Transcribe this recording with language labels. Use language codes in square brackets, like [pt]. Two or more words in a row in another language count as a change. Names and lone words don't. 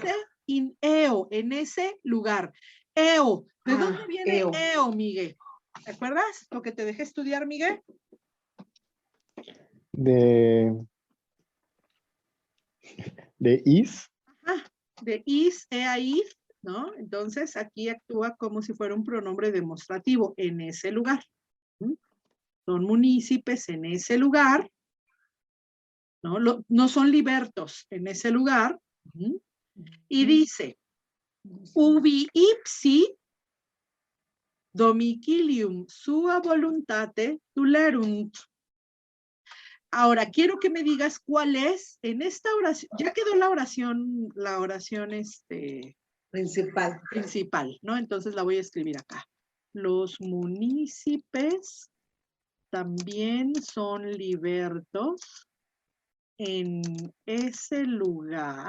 [es] En ese lugar. Eo. ¿De dónde viene eo, Miguel? ¿Te acuerdas lo que te dejé estudiar, Miguel? De is. Ajá, de is, ea, if, ¿no? Entonces aquí actúa como si fuera un pronombre demostrativo en ese lugar. ¿Mm? Son municipios en ese lugar, ¿no? No son libertos en ese lugar. ¿Mm? Y dice, [la] ubi ipsi domicilium sua voluntate tulerunt. [es] Ahora, quiero que me digas cuál es en esta oración. Ya quedó la oración principal, ¿no? Entonces la voy a escribir acá. Los municipios también son libertos en ese lugar.